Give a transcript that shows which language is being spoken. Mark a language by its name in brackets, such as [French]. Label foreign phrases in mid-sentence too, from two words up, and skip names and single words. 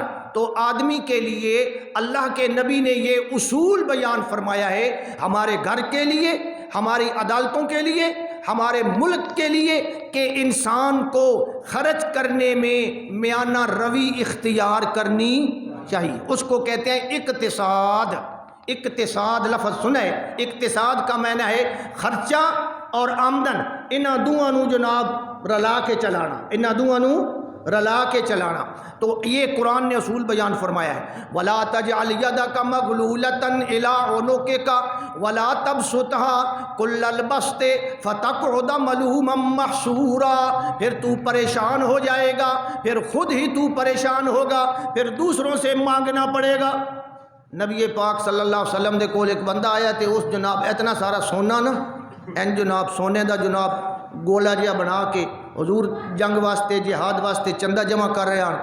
[Urdu] تو آدمی کے لیے اللہ کے نبی نے یہ اصول بیان فرمایا ہے ہمارے گھر کے لیے، ہماری عدالتوں کے لیے، ہمارے ملک کے لیے، کہ انسان کو خرچ کرنے میں میانہ روی اختیار کرنی چاہیے. اس کو کہتے ہیں اقتصاد. اقتصاد لفظ سنیں، اقتصاد کا معنی ہے خرچہ اور آمدن [Punjabi] انہاں دوہاں نو جناب رلا کے چلانا، انہاں دوہاں نو رلا کے چلانا. [Urdu] تو یہ قرآن نے اصول بیان فرمایا ہے [Arabic] ولا تجعل یدک مغلولۃ الی عنقک ولا تبسطها کل البسط فتقعد ملوما محسورا. [Urdu] پھر تو پریشان ہو جائے گا، پھر خود ہی تو پریشان ہوگا، پھر دوسروں سے مانگنا پڑے گا. [Punjabi] نبی پاک صلی اللہ علیہ وسلم دے کول ایک بندہ آیا تے اس جناب اتنا سارا سونا نا این جناب سونے دا جناب گولا جہا بنا کے حضور جنگ واسطے جہاد واسطے چندہ جمع کر رہے ہیں.